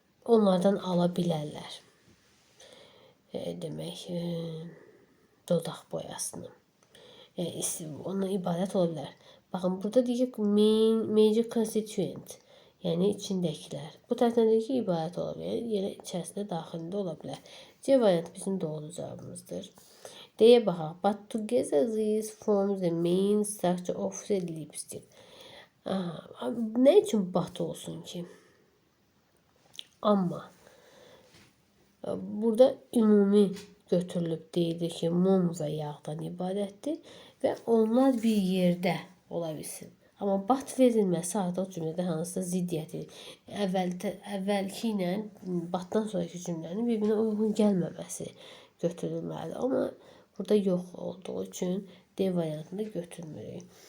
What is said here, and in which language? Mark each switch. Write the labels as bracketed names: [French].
[Azerbaijani] Onlardan ala bilərlər. Demək, dodaq boyasını. Ondan ibarət ola bilər. Baxın, burada deyək ki, [English] major constituent, [Azerbaijani] yəni içindəkilər. Bu tərəfdən deyək ki, ibarət ola bilər, yəni içərisində daxilində ola bilər. C variantı bizim doğru cavabımızdır. D-yə baxaq. [English] But together these form the main structure of the lipstick. [Azerbaijani] Nə üçün but olsun ki? Amma burada ümumi götürülüb deyilir ki, mum və yağdan ibarətdir və onlar bir yerdə ola bilsin. Amma but verilməsi artıq cümlədə hansısa ziddiyyəti, əvvəlki ilə batdan sonraki cümlənin bir-birinə uyğun gəlməməsi götürülməlidir. Amma burada yox olduğu üçün D variantını götürmürük.